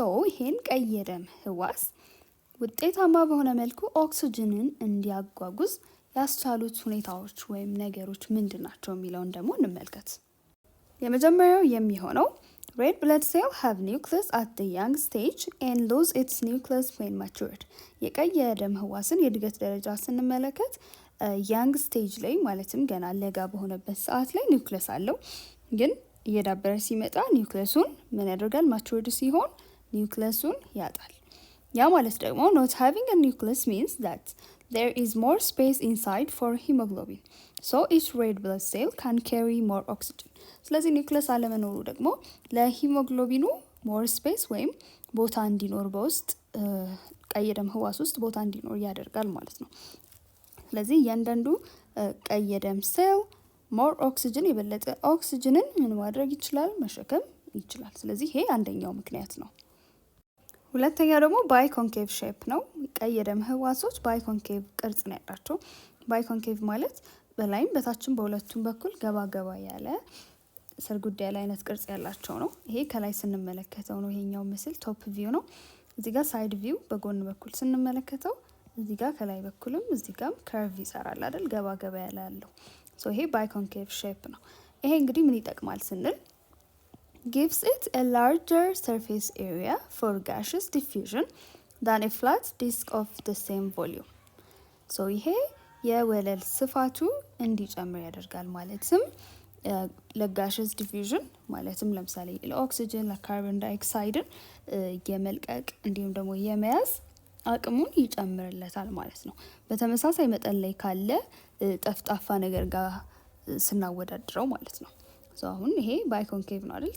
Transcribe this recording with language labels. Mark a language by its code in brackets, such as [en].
[am] ይሄን ቀይ የደም ህዋስ ውጤታማ በሆነ መልኩ ኦክሲጅንን እንዲያጓጉዝ ያስቻሉት ሁኔታዎች ወይም ነገሮች ምንድን ናቸው የሚለውን ደግሞ እንመልከት። የመጀመሪያው የሚሆነው [en] red blood cell have nucleus at the young stage and lose its nucleus when matured. [am] የቀይ የደም ህዋስን የእድገት ደረጃ ስንመለከት ያንግ ስቴጅ ላይ ማለትም ገና ለጋ በሆነበት ሰዓት ላይ ኒውክለስ አለው። ግን እየዳበረ ሲመጣ ኒውክለሱን ምን ያደርጋል? ማቹርድ ሲሆን ኒውክለሱን ያጣል። ያ ማለት ደግሞ [en] not having a nucleus means that there is more space inside for hemoglobin. So each red blood cell can carry more oxygen. [am] ስለዚህ ኒውክለስ አለመኖሩ ደግሞ ለሂሞግሎቢኑ more space ወይም ቦታ እንዲኖር በውስጥ ቀይ የደም ህዋስ ውስጥ ቦታ እንዲኖር ያደርጋል ማለት ነው። ስለዚህ እያንዳንዱ ቀይ የደም ሴል ሞር ኦክሲጅን የበለጠ ኦክሲጅንን ምን ማድረግ ይችላል? መሸከም ይችላል። ስለዚህ ይሄ አንደኛው ምክንያት ነው። ሁለተኛው ደግሞ ባይኮንኬቭ ሼፕ ነው። ቀይ የደም ህዋሶች ባይኮንኬቭ ቅርጽ ነው ያላቸው። ባይኮንኬቭ ማለት በላይም በታችም በሁለቱም በኩል ገባ ገባ ያለ ሰርጉድ ያለ አይነት ቅርጽ ያላቸው ነው። ይሄ ከላይ ስንመለከተው ነው። ይሄኛው ምስል ቶፕ ቪው ነው። እዚህ ጋር ሳይድ ቪው በጎን በኩል ስንመለከተው እዚህ ጋር ከላይ በኩልም እዚህ ጋርም ከርቭ ይሰራል አይደል? ገባ ገባ ያለ ያለው ይሄ ባይኮንኬቭ ሼፕ ነው። ይሄ እንግዲህ ምን ይጠቅማል ስንል [en] gives it a larger surface area for gaseous diffusion than a flat disk of the same volume. [am] ይሄ የወለል ስፋቱ እንዲጨምር ያደርጋል። ማለትም ለጋሸስ ዲፊዥን ማለትም ለምሳሌ ለኦክሲጅን ለካርቦን ዳይኦክሳይድን የመልቀቅ እንዲሁም ደግሞ የመያዝ አቅሙን ይጨምርለታል ማለት ነው። በተመሳሳይ መጠን ላይ ካለ ጠፍጣፋ ነገር ጋር ስናወዳድረው ማለት ነው። አሁን ይሄ ባይኮንኬቭ ነው አይደል?